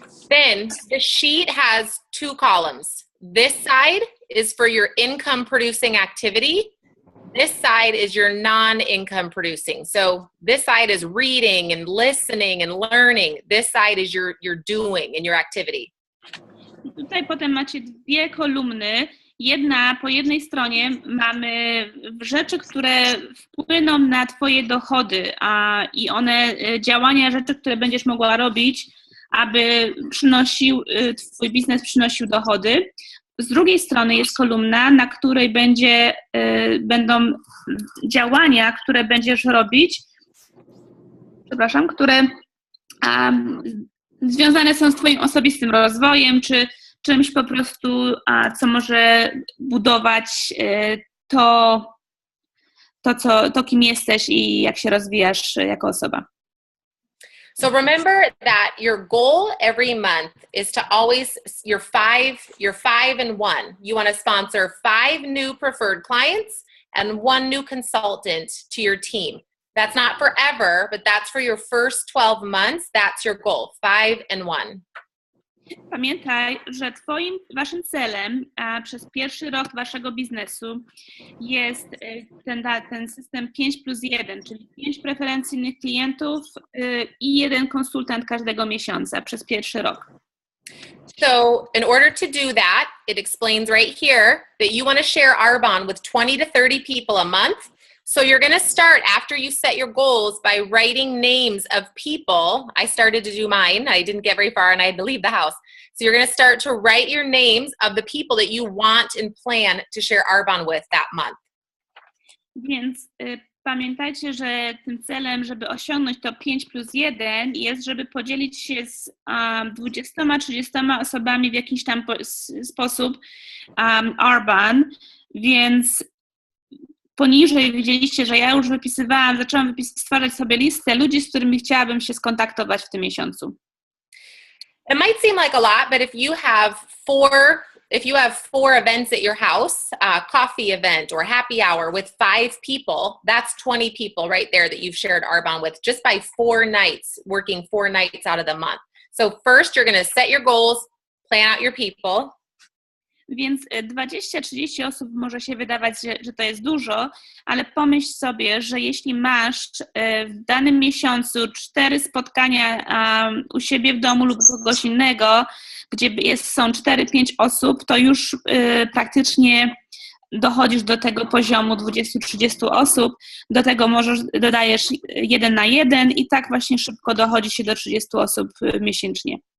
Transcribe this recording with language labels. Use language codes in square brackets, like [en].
[en] Then the sheet has two columns. This side is for your income producing activity. This side is your non-income producing. So this side is reading and listening and learning. This side is your doing and your activity. [pl] I tutaj potem macie dwie kolumny. Po jednej stronie mamy rzeczy, które wpłyną na Twoje dochody, i one działania, rzeczy, które będziesz mogła robić, aby Twój biznes przynosił dochody. Z drugiej strony jest kolumna, na której będą działania, które będziesz robić, które związane są z Twoim osobistym rozwojem, czy czymś po prostu, co może budować to, kim jesteś i jak się rozwijasz jako osoba. [en] So remember that your goal every month is to always, you're 5 and 1. You want to sponsor 5 new preferred clients and 1 new consultant to your team. That's not forever, but that's for your first 12 months. That's your goal, 5 and 1. [pl] Pamiętaj, że waszym celem przez pierwszy rok waszego biznesu jest ten system 5+1, czyli 5 preferencyjnych klientów i 1 konsultant każdego miesiąca przez pierwszy rok. [en] So in order to do that, it explains right here that you want to share Arbonne with 20 to 30 people a month. So you're going to start after you set your goals by writing names of people. I started to do mine. I didn't get very far and I had to leave the house. So you're going to start to write your names of the people that you want and plan to share Arbonne with that month. [pl] Więc pamiętajcie, że tym celem, żeby osiągnąć to 5+1 jest, żeby podzielić się z 20-30 osobami w jakiś tam sposób Arbonne, więc poniżej widzieliście, że ja już zaczęłam stwarzać sobie listę ludzi, z którymi chciałabym się skontaktować w tym miesiącu. [en] It might seem like a lot, but if you have four events at your house, coffee event or happy hour with 5 people, that's 20 people right there that you've shared Arbonne with just by 4 nights, working 4 nights out of the month. So first you're going to set your goals, plan out your people. [pl] Więc 20-30 osób może się wydawać, że to jest dużo, ale pomyśl sobie, że jeśli masz w danym miesiącu 4 spotkania u siebie w domu lub kogoś innego, gdzie są 4-5 osób, to już praktycznie dochodzisz do tego poziomu 20-30 osób, do tego dodajesz 1 na 1 i tak właśnie szybko dochodzi się do 30 osób miesięcznie.